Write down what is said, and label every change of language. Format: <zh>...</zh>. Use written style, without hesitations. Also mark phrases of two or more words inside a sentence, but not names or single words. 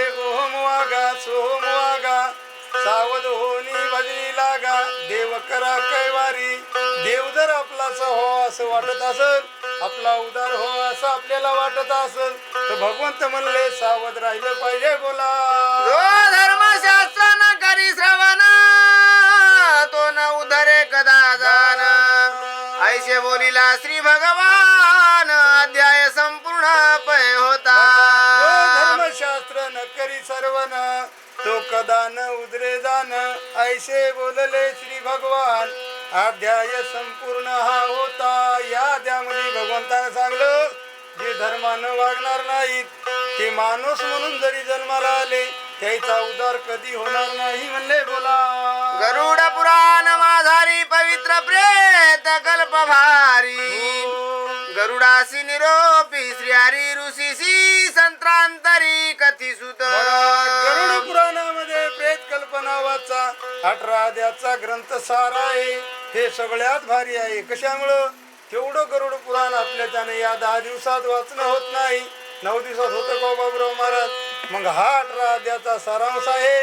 <mr>ओहम वागा सोहम वागा सावध होनी भजनी लागा. देव करा कैवारी. देव जर आपलाच हो असं वाटत असेल, आपला उदार हो असं आपल्याला वाटत असेल तर भगवंत म्हणले सावध राहिलं पाहिजे. बोला जो धर्मशास्त्र न करी श्रवण तो न उधरे कदा जाण. ऐसे बोलिला श्री भगवान. अध्याय संपूर्ण पय होता. धर्मशास्त्र न करी सर्वन तो कदा न उदरे जाण. ऐसे बोलले श्री भगवान. अध्याय संपूर्ण हा होता. या अध्यायामध्ये भगवंताने सांगलं जे धर्मानं वागणार नाहीत ते माणूस म्हणून जरी जन्माला आले त्याचा उद्धार कधी होणार नाही म्हणले. बोला गरुड पुराण माझारी पवित्र प्रेत कल्प भारी. गरुडासी निरोपी श्री हरी ऋषीसी संत्रांतरी कथी सुत गरुड पुराणामध्ये प्रेत कल्पना वाचा 18 अध्यायाचा ग्रंथ सार आहे. हे सगळ्यात भारी आहे. कशामुळं तेवढं गरुड पुराण आपल्याच्याने या 10 दिवसात वाचणं होत नाही. 9 दिवसात होतं का बाबूराव महाराज? मग हा 18 अध्यायाचा सारांश आहे.</mr>